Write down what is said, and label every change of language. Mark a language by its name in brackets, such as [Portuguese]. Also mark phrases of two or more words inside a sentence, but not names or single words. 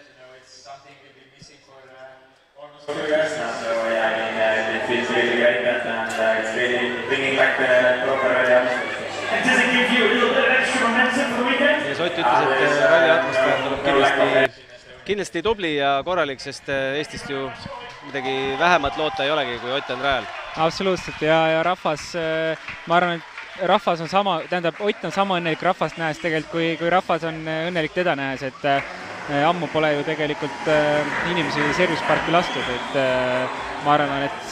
[English] So yeah, I mean, it feels really great that and it's really bringing back the proper rally atmosphere. And does it give you a little bit of extra momentum for the weekend? [Estonian] Ja Ott ütles, et ralli atmosfäär tuleb kindlasti tubli ja korralik, sest Eestist ju midagi vähemat loota ei olegi, kui Ott on rajal. Absoluutselt ja rahvas, ma arvan, et rahvas on sama, tähendab, Ott on sama õnnelik rahvast nähes tegelikult, kui rahvas on õnnelik teda nähes, et ammu pole ju tegelikult inimesi service parki lastud, et ma arvan, et